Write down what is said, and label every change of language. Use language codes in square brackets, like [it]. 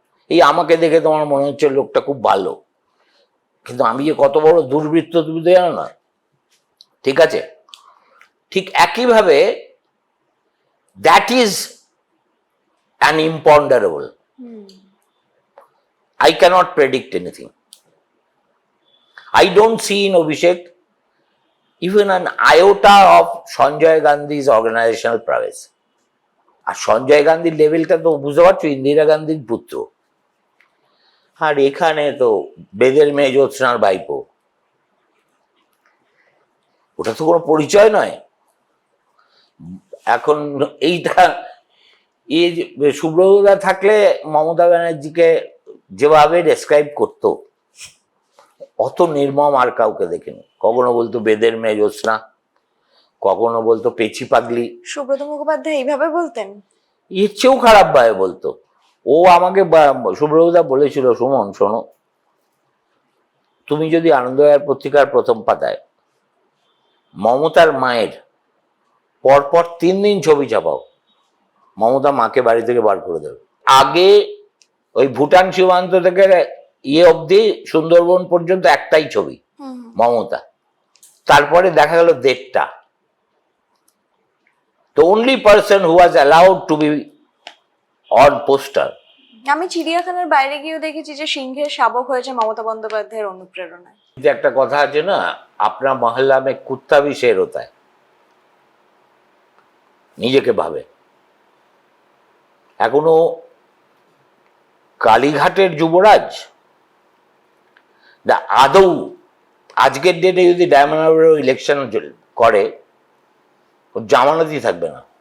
[bn] এই আমাকে দেখে তোমার মনে হচ্ছে লোকটা খুব ভালো, কিন্তু আমি যে কত বড় দুর্বৃত্ত তুমি তো জানো না। ঠিক আছে, ঠিক একইভাবে [en] That is an imponderable. I cannot predict anything. I don't see in Abhishek even an iota of Sanjay Gandhi's organizational prowess. [bn] আর সঞ্জয় গান্ধীর লেভেলটা তো বুঝতে পারছো, ইন্দিরা গান্ধীর পুত্র, আর এখানে তো বেদের মেয়ে জ্যোৎস্নার ভাইপো। ওটা তো কোনো পরিচয় নয়। এখন এইটা এই সুব্রতদা থাকলে মমতা ব্যানার্জিকে যেভাবে ডেসক্রাইব করতো, অত নির্মম আর কাউকে দেখিনি। কখনো বলতো বেদের মেয়ে জ্যোৎস্না, কখনো বলতো পেছি পাগলি। সুব্রত মুখোপাধ্যায় এইভাবে বলতেন? এর চেয়েও খারাপ ভাবে বলতো। ও আমাকে সুব্রতদা বলেছিল, সুমন শোনো, তুমি যদি আনন্দবাজার পত্রিকার প্রথম পাতায় মমতার মায়ের পরপর 3 দিন ছবি ছাপাও, মমতা মাকে বাড়ি থেকে বার করে দেবে। আগে ওই ভুটান সীমান্ত থেকে অবধি সুন্দরবন পর্যন্ত একটাই ছবি মমতা, তারপরে দেখা গেল 1.5টা। [en] The only person who was allowed to be on poster. [bn] আমি চিড়িয়াখানার বাইরে গিয়েও দেখেছি যে সিংহের শাবক হয়েছে মমতা বন্দ্যোপাধ্যায়ের অনুপ্রেরণায়। যে একটা কথা আছে না, [hi] আপনার মহল্লা মে কুত্তা ভি শের হতা হ্যায়। [bn] নিজেকে ভাবে। এখনো কালীঘাটের যুবরাজ আদৌ আজকের ডেটে যদি ডায়মন্ড হারবারে ইলেকশন করে, ওর জামানতই থাকবে না।